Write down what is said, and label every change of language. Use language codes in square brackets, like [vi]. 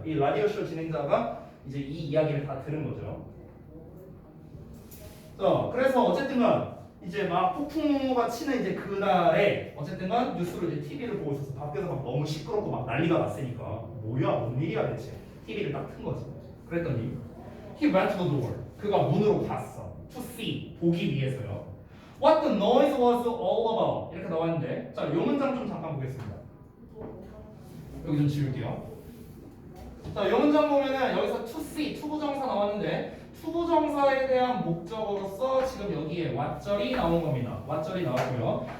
[ko] 이 라디오 쇼 진행자가 이제 이 이야기를 다 들은 거죠. 자, 그래서 어쨌든간 이제 막 폭풍우가 치는 이제 그날에 어쨌든간 뉴스로 이제 TV를 보고 있어서 밖에서 막 너무 시끄럽고 막 난리가 났으니까 뭐야 뭔 일이야 대체 TV를 딱 튼 거지. 그랬더니 [en] he went to the door. [ko] 그가 문으로 갔어. [en] to see [ko] 보기 위해서요. [en] What the noise was all about [ko] 이렇게 나왔는데 자, 요 문장 좀 잠깐 보겠습니다. 여기 좀 지울게요. 자, 요 문장 보면은 여기서 to see 투부정사 나왔는데 투부정사에 대한 목적어로서 지금 여기에 what절이 나온 겁니다. what절이 나왔고요.